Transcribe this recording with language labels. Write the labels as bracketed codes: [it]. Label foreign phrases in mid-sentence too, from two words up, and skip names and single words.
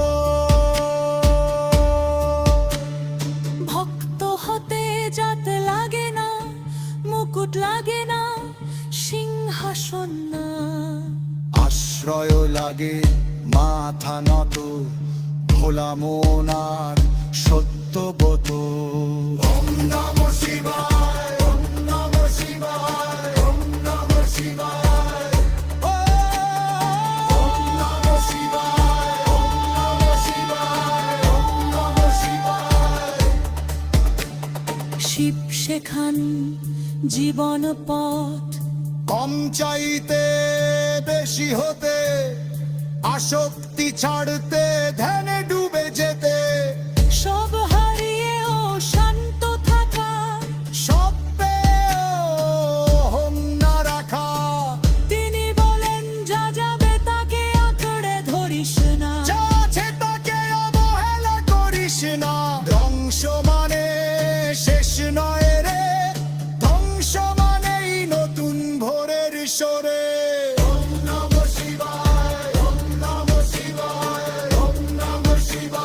[bn] ভক্ত হতে জাত লাগে না, মুকুট লাগে না, সিংহাসন না। আশ্রয় লাগে মাথা নত, ভোলা মন আর সত্যবত। [sa] ओम् नमः शिवाय, ओम् नमः शिवाय, ओम् नमः शिवाय। ओम् नमः शिवाय, ओम् नमः शिवाय, ओम् नमः शिवाय। [bn] শিব শেখান জীবন পথ, কম চাইতে বেশি হতে, আসক্তি ছাড়তে ধ্যানে ডুবে যেতে। সব হারিয়েও শান্ত থাকা, সব পেয়েও হোম না রাখা। তিনি বলেন যা যাবে তাকে আঁকড়ে ধরিস না। যা আছে তাকে অবহেলা করিস না। ধ্বংস মানে শেষ নয় রে, ধ্বংস মানেই নতুন ভোরের সরে। [sa] ओम् नमः शिवाय, ओम् नमः शिवाय, ओम् नमः शिवाय।